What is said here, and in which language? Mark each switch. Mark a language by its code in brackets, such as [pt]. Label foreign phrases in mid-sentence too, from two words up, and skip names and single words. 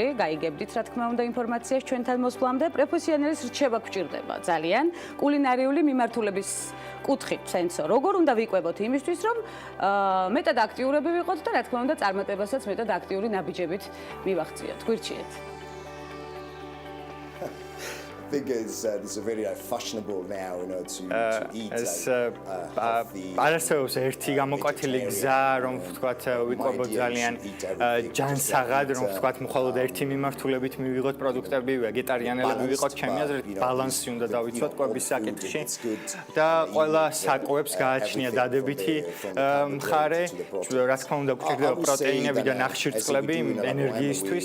[ka] გაიგებდით, რა თქმა უნდა, ინფორმაციას ჩვენთან მოსვლამდე. პროფესიონალის რჩება გვჭირდება ძალიან. კულინარიული მიმართულების კუთხით სენსო. როგორ უნდა ვიკვებოთ იმისთვის, რომ მეტად აქტიურები ვიყოთ და რა თქმა უნდა, წარმატებასაც მეტად აქტიური ნაბიჯებით მივახციოთ. გვირჩიეთ. [en] I think it's very fashionable now, to eat [ka] არასდროს ერთი გამოკვეთილი გზა, რომ ვთქვათ, ვიკვებოთ ძალიან ჯანსაღად, რომ ვთქვათ, მხოლოდ ერთი მიმართულებით მივიღოთ პროდუქტები, ვეგეტარიანელები ვიყოთ, ჩემი აზრით, ბალანსი უნდა დავიცვათ კვების საკითხში და ყველა საკვებს გააჩნია დადებითი მხარე, რა თქმა უნდა, გვჭირდება პროტეინები და ნახშირწყლები ენერგიისთვის.